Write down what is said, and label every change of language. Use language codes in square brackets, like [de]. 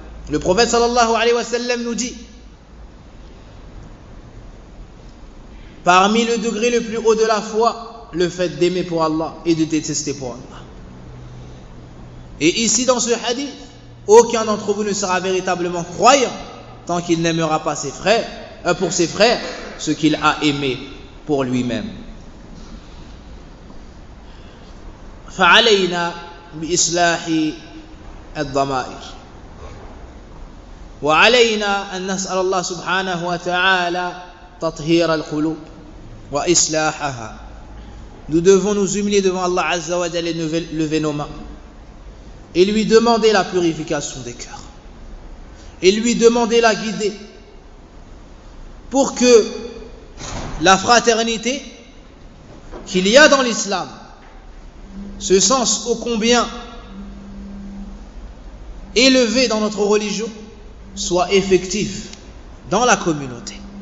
[fr] Le prophète sallallahu alayhi wa sallam nous dit, parmi le degré le plus haut de la foi, le fait d'aimer pour Allah et de détester pour Allah. Et ici dans ce hadith, aucun d'entre vous ne sera véritablement croyant tant qu'il n'aimera pas ses frères, pour ses frères, ce qu'il a aimé pour lui-même. [ar] فعلينا بإصلاح الضمائر وعلينا أن نسأل الله سبحانه وتعالى تطهير القلوب وإصلاحها. [fr] Nous devons nous humilier devant Allah Azza wa Jalla et lever nos mains et lui demander la purification des cœurs et lui demander la guider pour que la fraternité qu'il y a dans l'islam, ce sens ô combien élevé dans notre religion, soit effectif dans la communauté.